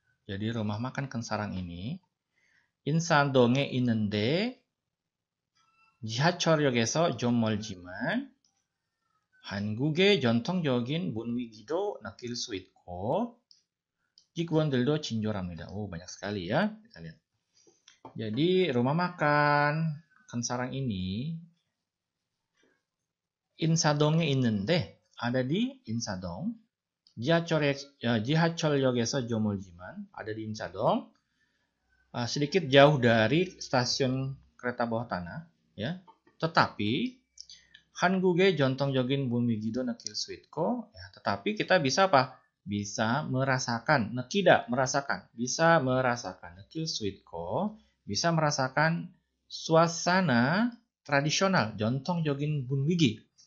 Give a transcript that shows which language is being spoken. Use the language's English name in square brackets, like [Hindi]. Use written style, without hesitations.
[Indonesian] Jadi rumah makan Kensarang ini [Korean] 인사동에 있는데 지하철역에서 좀 멀지만 한국의 전통적인 분위기도 느낄 수 있고 직원들도 친절합니다. [Indonesian] Banyak sekali ya. Kita lihat. Jadi rumah makan Kensarang ini [Korean] 인사동에 있는데 [Indonesian] ada di 인사동. [Korean] 지하철역에서 좀 멀지만 [Indonesian] ada di 인사동. Sedikit jauh dari stasiun kereta bawah tanah, ya. Tetapi [Korean] 한국의 전통적인 분위기도 느낄 수 있고, [Indonesian] ya, tetapi kita bisa apa? Bisa merasakan, [Korean] 느끼다 [Indonesian] merasakan, bisa merasakan, [Korean] 느낄 수 있고, [Indonesian] bisa merasakan suasana tradisional, [Korean] 전통적인 분위기.